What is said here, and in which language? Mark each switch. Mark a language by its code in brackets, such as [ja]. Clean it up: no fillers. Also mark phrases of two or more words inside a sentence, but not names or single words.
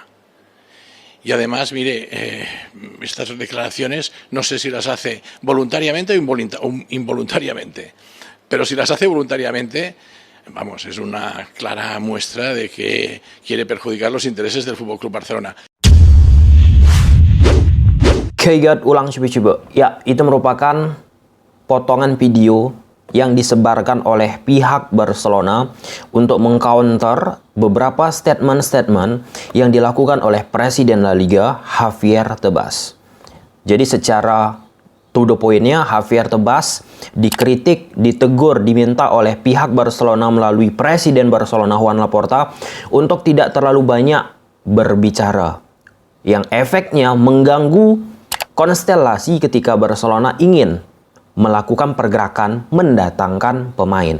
[es] Y además, mire, estas declaraciones no sé si las hace voluntariamente o involuntariamente, pero si las hace voluntariamente, vamos, es una clara muestra de que quiere perjudicar los intereses del Fútbol Club Barcelona. [id] Kaygat ulang coba-coba. Ya, itu merupakan potongan video yang disebarkan oleh pihak Barcelona untuk mengcounter beberapa statement-statement yang dilakukan oleh Presiden La Liga, Javier Tebas. Jadi secara [en] to the point- [id] nya, Javier Tebas dikritik, ditegur, diminta oleh pihak Barcelona melalui Presiden Barcelona Joan Laporta untuk tidak terlalu banyak berbicara, yang efeknya mengganggu konstelasi ketika Barcelona ingin melakukan pergerakan mendatangkan pemain.